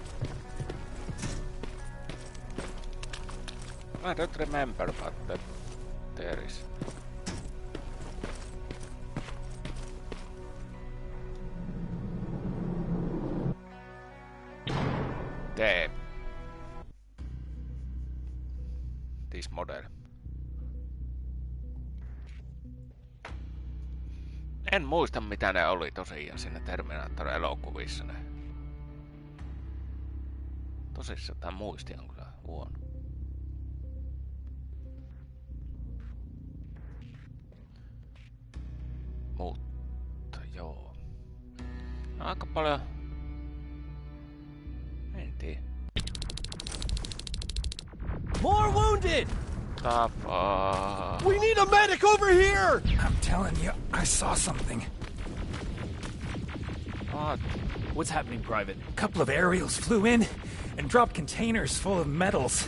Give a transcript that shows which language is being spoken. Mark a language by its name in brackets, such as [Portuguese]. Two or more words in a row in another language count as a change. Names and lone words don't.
[English] I don't remember, but there is. Damn. This model. [Finnish] En muista mitä ne oli tosiaan siinä Terminator-elokuvissa ne. Tosissaan tää muisti on kyllä huono. Mutta joo. No, aika paljon... En tiedä. [English] More wounded! We need a medic over here! I'm telling you, I saw something. What? What's happening, Private? A couple of aerials flew in and dropped containers full of metals.